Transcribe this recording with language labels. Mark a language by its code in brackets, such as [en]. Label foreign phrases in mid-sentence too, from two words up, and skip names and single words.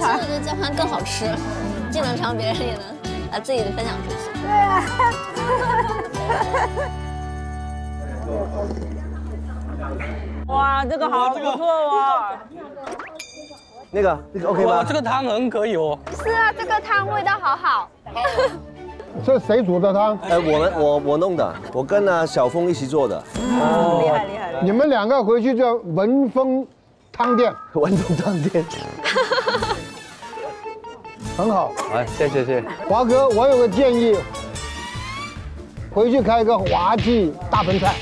[zh] 我覺得交換更好吃，既能嘗，別人也能把自己的分享出去。對啊。哇，這個好不錯哦。那個 OK 嗎？這個湯很可以哦。是啊，這個湯味道好好。这谁煮的汤？我弄的，我跟小峰一起做的。哦，厉害厉害！你们两个回去叫文风汤店。文风汤店。很好。哎，谢谢。华哥，我有个建议，回去开个滑稽大盆菜。